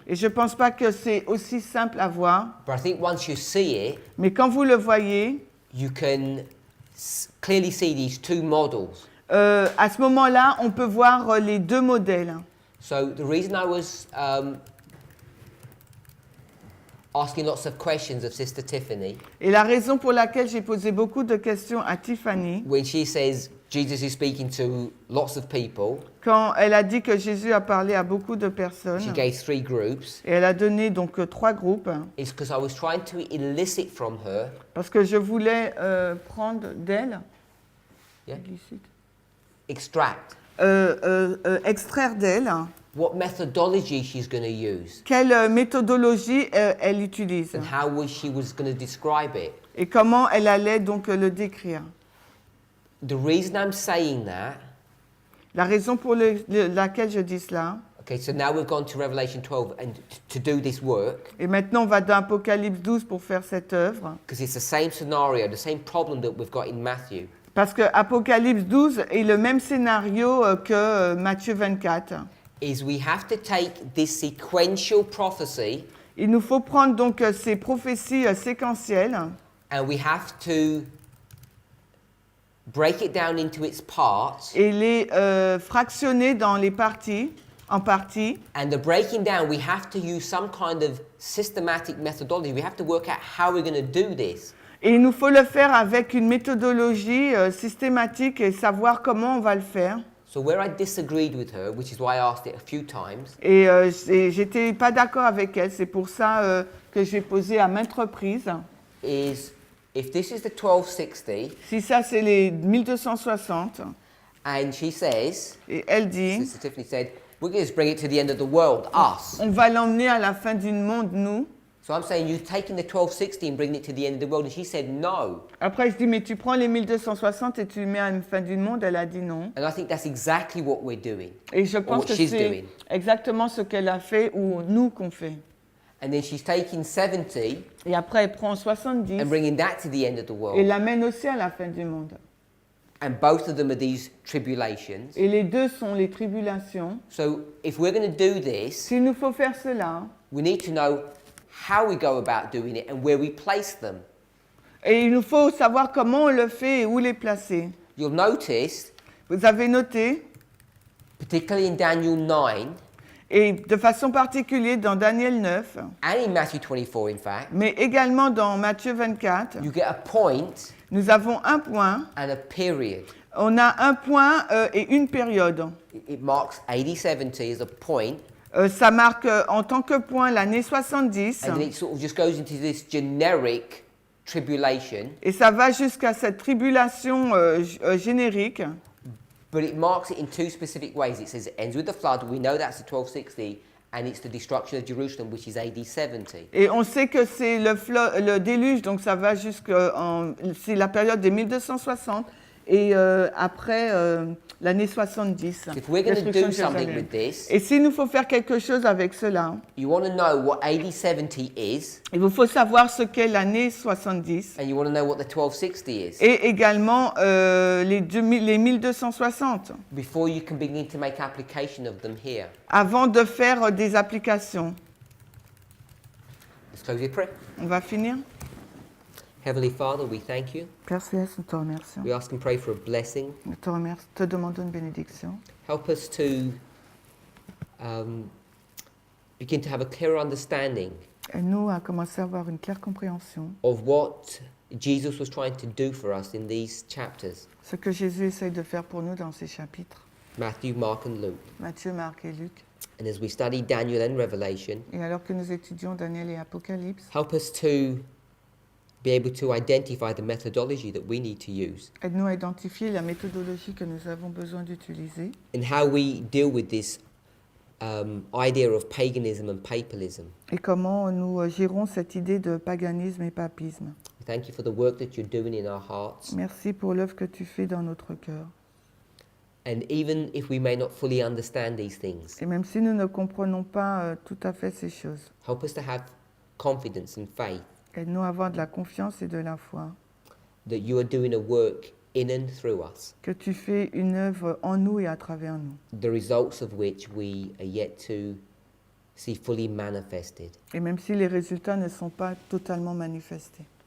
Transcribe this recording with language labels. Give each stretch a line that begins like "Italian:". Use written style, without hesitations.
French: Et je ne pense pas que c'est aussi simple à voir.
English: but I think once you see it,
French: Mais quand vous le voyez,
English: you can clearly see these two models.
French: à ce moment-là, on peut voir les deux modèles.
English: So the reason I was asking lots of questions of Sister Tiffany,
French: Et la raison pour laquelle j'ai posé beaucoup de questions à Tiffany,
English: when she says Jesus is speaking to lots of people,
French: quand elle a dit que Jésus a parlé à beaucoup de personnes,
English: she gave 3 groups,
French: et elle a donné donc 3 groupes,
English: is because I was trying to elicit from her,
French: parce que je voulais prendre d'elle,
English: Yeah.
French: illicite,
English: extract
French: extraire d'elle
English: what methodology she's going to use
French: quelle méthodologie elle utilise
English: and how she was going to describe it.
French: et comment elle allait donc le décrire.
English: The reason I'm saying that,
French: La raison pour laquelle je dis cela,
English: okay, so now we've gone to Revelation 12 and to do this work,
French: et maintenant on va dans Apocalypse 12 pour faire cette œuvre,
English: because it's the same scenario, the same problem that we've got in Matthew.
French: parce que Apocalypse 12 est le même scénario que Matthieu 24.
English: Is we have to take this sequential prophecy
French: Il nous faut prendre donc ces prophéties séquentielles
English: and we have to break it down into its parts.
French: et les fractionner dans les parties, en parties.
English: And the breaking down, we have to use some kind of systematic methodology. We have to work out how we're going to do this.
French: Et il nous faut le faire avec une méthodologie systématique et savoir comment on va le faire.
English: So where I disagreed with her, which is why I asked it a few times,
French: Et j'étais pas d'accord avec elle, c'est pour ça que j'ai posé à maintes reprises.
English: is if this is the 1260,
French: Si ça c'est les 1260,
English: and she says,
French: et elle dit,
English: Sister Tiffany said, we're going to bring it to the end of the world, us.
French: on va l'emmener à la fin du monde, nous.
English: So I'm saying, you're taking the 1260 and bringing it to the end of the world. And she said, no.
French: Après je dis, mais tu prends les 1260 et tu le mets à la fin du monde, elle a dit non.
English: And I think that's exactly what we're doing.
French: Et je pense
English: what
French: que
English: she's
French: c'est
English: doing.
French: exactement ce qu'elle a fait ou nous qu'on fait.
English: And then she's taking 70
French: Et après elle prend 70
English: and bringing that to the end of the
French: et
English: world.
French: l'amène aussi à la fin du monde.
English: And both of them are these tribulations.
French: Et les deux sont les tribulations.
English: So if we're going to do this,
French: S'il nous faut faire cela,
English: we need to know how we go about doing it and where we place them.
French: et il nous faut savoir comment on le fait et où les placer.
English: You'll notice,
French: Vous avez noté,
English: particularly in Daniel 9
French: et de façon particulière dans Daniel 9,
English: and in Matthew 24, in fact,
French: mais également dans Matthieu 24,
English: you get a point
French: nous avons un point,
English: and a period.
French: on a un point et une période.
English: It marks AD 70 as a point,
French: Ça marque en tant que point l'année 70
English: and then it sort of just goes into this generic tribulation,
French: et ça va jusqu'à cette tribulation générique.
English: but it marks it in 2 specific ways. It says it ends with the flood. We know that's the 1260, and it's the destruction of Jerusalem, which is AD 70.
French: Et on sait que c'est le déluge, donc ça va c'est la période des 1260 et après l'année 70.
English: If we're going to
French: destruction
English: do
French: de
English: something
French: Jérusalem.
English: with this,
French: Et s'il nous faut faire quelque chose avec cela,
English: you want to know what AD 70 is,
French: il vous faut savoir ce qu'est l'année 70
English: and you want to know what the 1260 is,
French: et également les 1260
English: before you can begin to make application of them here.
French: avant de faire des applications.
English: Let's close with prayer.
French: On va finir.
English: Heavenly Father, we thank you.
French: Père Céleste, nous te remercions.
English: We ask and pray for a blessing.
French: Nous te demandons une bénédiction.
English: Help us to begin to have a clearer understanding
French: Aide-nous à commencer à avoir une claire compréhension.
English: of what Jesus was trying to do for us in these chapters,
French: Ce que Jésus essaye de faire pour nous dans ces chapitres.
English: Matthew, Mark and Luke.
French: Matthieu, Marc et Luc.
English: And as we study Daniel and Revelation,
French: Et alors que nous étudions Daniel et Apocalypse,
English: help us to be able to identify the methodology that we need to use
French: aide-nous à identifier la méthodologie que nous avons besoin d'utiliser
English: and how we deal with this idea of paganism and papalism.
French: et comment nous gérons cette idée de paganisme et papisme.
English: Thank you for the work that you're doing in our hearts.
French: Merci pour l'œuvre que tu fais dans notre cœur.
English: And even if we may not fully understand these things,
French: Et même si nous ne comprenons pas tout à fait ces choses,
English: help us to have confidence and faith
French: aide-nous à avoir de la confiance et de la foi,
English: that you are doing a work in and through us,
French: que tu fais une œuvre en nous et à travers nous,
English: the results of which we are yet to see fully manifested.
French: et même si les résultats ne sont pas totalement manifestés.